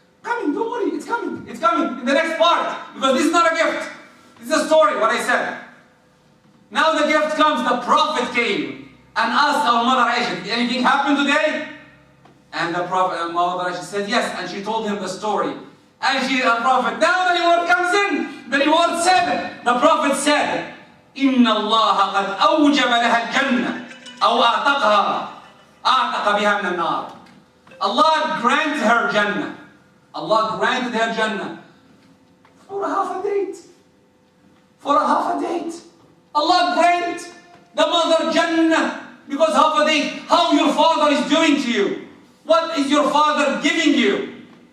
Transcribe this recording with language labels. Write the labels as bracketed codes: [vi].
[en] Coming, don't worry, it's coming. It's coming in the next part. Because this is not a gift. This is a story, what I said. Now the gift comes, the Prophet came and asked our mother Aisha, did anything happen today? And the Prophet, mother Aisha said yes, and she told him the story. And the Prophet, now the reward comes in. The reward said, the Prophet said, [ar] إِنَّ اللَّهَ قَدْ أَوْجَبَ لَهَا الْجَنَّةِ أَوْ أَعْتَقَ بِهَا مِنَ النَّارِ. [en] Allah granted her Jannah. Allah granted her Jannah for a half a date. For a half a date. Allah granted the mother Jannah because half a date. How your father is doing to you. What is your father giving you?